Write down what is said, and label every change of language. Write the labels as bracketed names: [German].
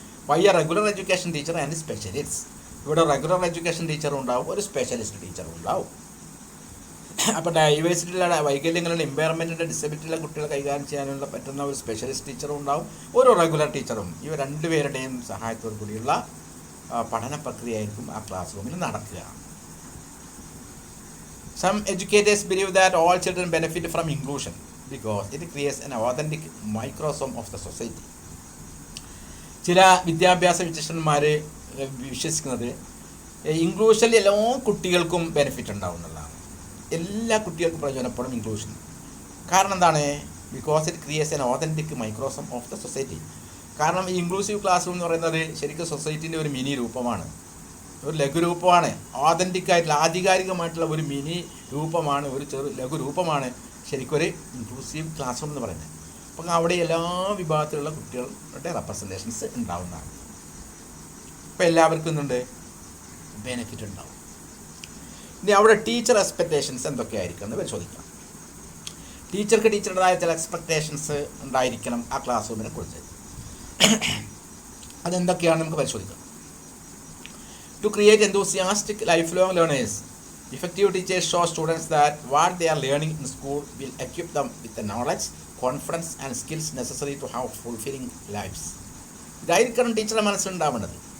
[English] Why a regular education teacher and specialist. [Malayalam] ഇവിടെ regular education ടീച്ചറും ഉണ്ടാവും, ഒരു സ്പെഷ്യലിസ്റ്റ് ടീച്ചറും ഉണ്ടാവും. അപ്പോൾ ഡൈവേഴ്സിറ്റിയിലുള്ള വൈകല്യങ്ങളുടെ ഇമ്പയർമെൻറ്റിൻ്റെ ഡിസബിലിറ്റിയുള്ള കുട്ടികളെ കൈകാര്യം ചെയ്യാനുള്ള പറ്റുന്ന ഒരു സ്പെഷ്യലിസ്റ്റ് ടീച്ചറും ഉണ്ടാവും, ഒരു റെഗുലർ ടീച്ചറും. ഇവ രണ്ടുപേരുടെയും സഹായത്തോടു കൂടിയുള്ള പഠന പ്രക്രിയയായിരിക്കും ആ ക്ലാസ് റൂമിൽ നടക്കുക. [English] Some educators believe that all children benefit from inclusion because it creates an authentic microcosm of the society. [Malayalam] ചില വിദ്യാഭ്യാസ വിചക്ഷണന്മാർ വിശ്വസിക്കുന്നത് ഇൻക്ലൂഷനിൽ എല്ലാ കുട്ടികൾക്കും ബെനിഫിറ്റ് ഉണ്ടാവും എന്നുള്ളതാണ്. എല്ലാ കുട്ടികൾക്കും പ്രയോജനപ്പെടും ഇൻക്ലൂഷൻ. കാരണം എന്താണ്? [English] Because it creates an authentic microcosm of the society. [Malayalam] കാരണം ഈ ഇൻക്ലൂസീവ് ക്ലാസ് റൂം എന്ന് പറയുന്നത് ശരിക്കും സൊസൈറ്റീൻ്റെ ഒരു മിനി രൂപമാണ്, ഒരു ലഘുരൂപമാണ്. ഓതൻറ്റിക്കായിട്ടുള്ള ആധികാരികമായിട്ടുള്ള ഒരു മിനി രൂപമാണ്, ഒരു ലഘുരൂപമാണ് ശരിക്കും ഒരു ഇൻക്ലൂസീവ് ക്ലാസ് റൂം എന്ന് പറയുന്നത്. അപ്പം അവിടെ എല്ലാ വിഭാഗത്തിലുള്ള കുട്ടികളുടെ റെപ്രസെൻറ്റേഷൻസ് ഉണ്ടാവുന്നതാണ്. അപ്പോൾ എല്ലാവർക്കും എന്തുണ്ട്? ബെനിഫിറ്റ് ഉണ്ടാവും. ഇനി അവിടെ ടീച്ചർ എക്സ്പെക്റ്റേഷൻസ് എന്തൊക്കെയായിരിക്കും എന്ന് പരിശോധിക്കാം. ടീച്ചർക്ക് ടീച്ചറുടേതായ ചില എക്സ്പെക്റ്റേഷൻസ് ഉണ്ടായിരിക്കണം ആ ക്ലാസ് റൂമിനെ കുറിച്ച്. അതെന്തൊക്കെയാണ് നമുക്ക് പരിശോധിക്കാം. [English] To create enthusiastic lifelong learners, effective teachers show students that what they are learning in school will equip them with the knowledge, confidence and skills necessary to have fulfilling lives. [Malayalam] ഇതായിരിക്കണം ടീച്ചറുടെ മനസ്സിലുണ്ടാവേണ്ടത്.